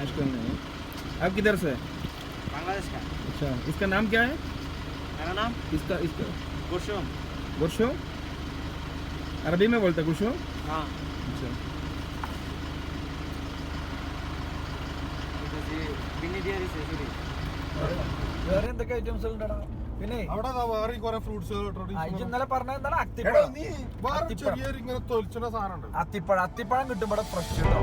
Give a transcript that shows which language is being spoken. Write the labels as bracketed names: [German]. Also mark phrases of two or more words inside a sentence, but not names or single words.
[Hindi] मुश्किल नहीं है। आप किधर से? बांग्लादेश का। अच्छा, इसका नाम क्या है? मेरा नाम इसका गुरशुम। गुरशुम अरबी में बोलते हैं गुरशुम। हाँ अच्छा बिनी दिया [Malayalam] വേറെ എന്തൊക്കെ ഐറ്റംസ് ഉണ്ടടാ? പിന്നെ അവിടെ വേറെ കുറെ ഫ്രൂട്ട്സ് ഇന്നലെ പറഞ്ഞ എന്താണ് ഇങ്ങനെ തൊലിച്ചുള്ള സാധനം അത്തിപ്പഴം കിട്ടും ഇവിടെ ഫ്രഷ് കിട്ടോ